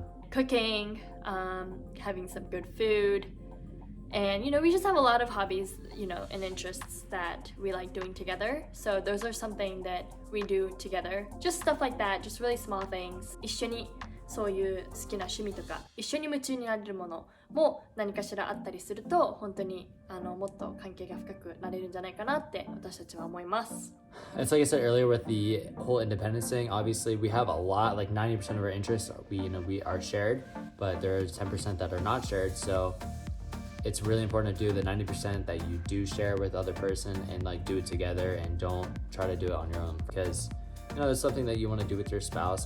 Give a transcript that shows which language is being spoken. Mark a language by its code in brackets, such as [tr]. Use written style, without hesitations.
[en] cooking, having some good food. And we just have a lot of hobbies, and interests that we like doing together. So those are something that we do together. Just stuff like that, just really small things. [ja] 一緒にそういう好きな趣味とか一緒に夢中になれるものも何かしらあったりすると、本当にもっと関係が深くなれるんじゃないかなって私たちは思います。 [en] It's like I said earlier with the whole independence thing. Obviously, we have a lot, 90% of our interests we are shared, but there's 10% that are not shared. So it's really important to do the 90% that you do share with other person and do it together, and don't try to do it on your own, because it's something that you want to do with your spouse.